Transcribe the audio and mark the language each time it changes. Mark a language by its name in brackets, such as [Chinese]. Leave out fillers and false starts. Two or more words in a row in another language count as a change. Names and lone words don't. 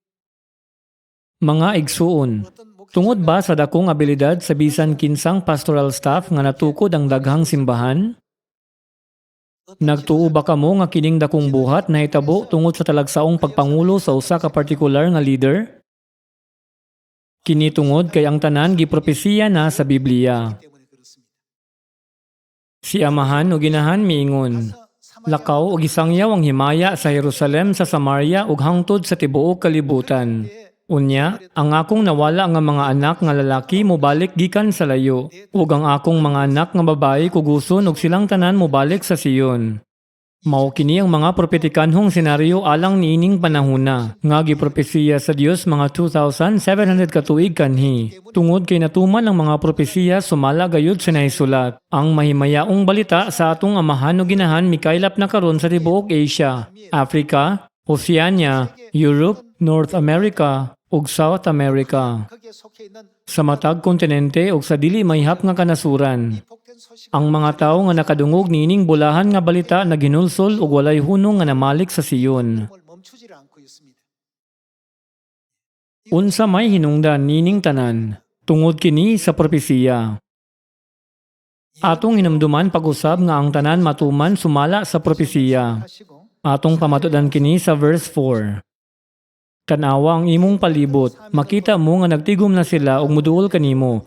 [Cebuano] Mga igsuon, tungod ba sa dakong abilidad sa bisan kinsang [English] pastoral staff [Cebuano] nga natukod ang daghang simbahan? Nagtuo ba kamo nga kining dakong buhat na hitabo tungod sa talagsaong pagpangulo sa usa ka partikular nga leader? Kini tungod kay ang tanan gipropesiya na sa Biblia. [Korean] 때문에 그렇습니다. [Cebuano] Si Amahan ug Inahan miingon, lakaw ug isangyaw ang himaya sa Jerusalem sa Samaria ug hangtod sa tibuok kalibutan. Unya, ang akong nawala nga mga anak nga lalaki mobalik gikan sa layo, ug ang akong mga anak nga babayi kuguson ug silang tanan mobalik sa Sion. Mao kini ang mga propetikanhong senaryo alang niining panahona nga gipropesiya sa Dios mga 2,700 katuig kanhi. Tungod kay natuman ang mga propesiya sumala gayud sa naisulat. Ang mahimayaong balita sa atong amahan o ginahan mikaylap na karon sa tibuok Asia, Africa, Oceania, Europe, North America ug South America. [Korean] 거기에 속해 있는 [Cebuano] Sa matag kontinente ug sa dili mayhap nga kanasuran. [Korean] 복된 소식 [Cebuano] Ang mga tawo nga nakadungog niining bulahan nga balita na ginulsol ug walay hunong nga namalik sa Siyon. [Korean] 을 멈추지를 않고 있습니다. [Cebuano] Unsa may hinungdan nining tanan tungod kini sa propesiya. Atong hinumduman pag-usab nga ang tanan matuman sumala sa propesiya. [Korean] 하시고 [Cebuano] Atong pamatudan kini sa verse 4. Tanawa ang imong palibot, makita mo nga nagtigom na sila ug muduol kanimo.